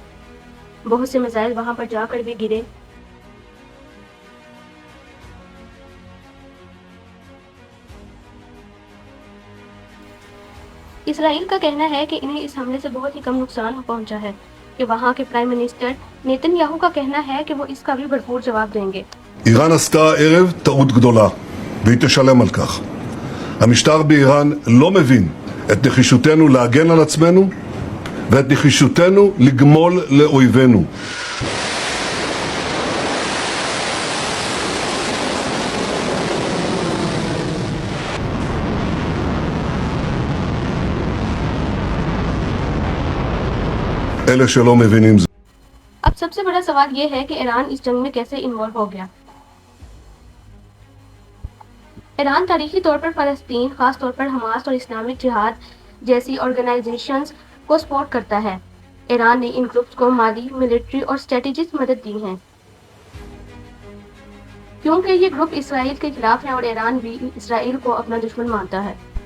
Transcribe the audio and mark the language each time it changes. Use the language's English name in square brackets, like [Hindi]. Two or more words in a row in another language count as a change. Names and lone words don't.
[Hindi] बहुत से मिसाइल वहां पर जाकर भी गिरे। इसराइल का कहना है कि इन्हें इस हमले से बहुत ही कम नुकसान पहुंचा है कि वहां के [English] prime minister [Hindi] नेतन्याहू का कहना है कि वो इसका भी भरपूर जवाब देंगे। [Hebrew] איראן עשתה הערב טעות גדולה, והיא תשלם על כך. המשטר באיראן לא מבין את נחישותנו להגן על עצמנו ואת נחישותנו לגמול לאויבינו. אלה שלא מבינים זה. [Hindi] अब सबसे बड़ा सवाल ये है कि ईरान इस जंग में कैसे इन्वॉल्व हो गया। ईरान तारीखी तौर पर फ़लस्तीन, ख़ास तौर पर हमास और इस्लामिक जिहाद जैसी ऑर्गेनाइजेशंस को सपोर्ट करता है। ईरान ने इन ग्रुप्स को माली, मिलिट्री और स्ट्रेटेजिक मदद दी है क्योंकि ये ग्रुप इसराइल के खिलाफ हैं और ईरान भी इसराइल को अपना दुश्मन मानता है।